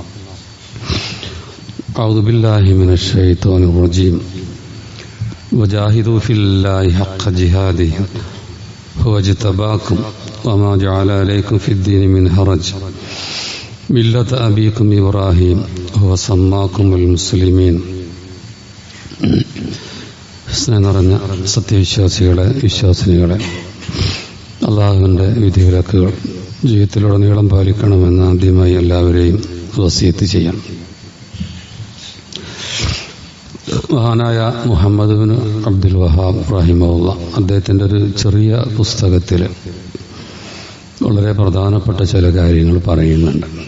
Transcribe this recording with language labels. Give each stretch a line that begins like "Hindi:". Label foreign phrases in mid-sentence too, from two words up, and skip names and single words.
Arabic: أعوذ بالله من الشيطان الرجيم. وجاهدوا في الله حق جهاده هو اجتباكم وما جعل عليكم في الدين من حرج ملة أبيكم إبراهيم هو سماكم المسلمين.
Malayalam: സ്നേഹം നിറഞ്ഞ സത്യവിശ്വാസികളെ, വിശ്വാസിനികളെ, അള്ളാഹുവിൻ്റെ വിധിവിലക്കുകൾ ജീവിതത്തിലുടനീളം പാലിക്കണമെന്ന് ആദ്യമായി എല്ലാവരെയും വസിയത്ത് ചെയ്യാം. മഹാനായ മുഹമ്മദ് ബിൻ അബ്ദുൽ വഹാബ് റഹിമഹുള്ള അദ്ദേഹത്തിൻ്റെ ഒരു ചെറിയ പുസ്തകത്തിൽ വളരെ പ്രധാനപ്പെട്ട ചില കാര്യങ്ങൾ പറയുന്നുണ്ട്.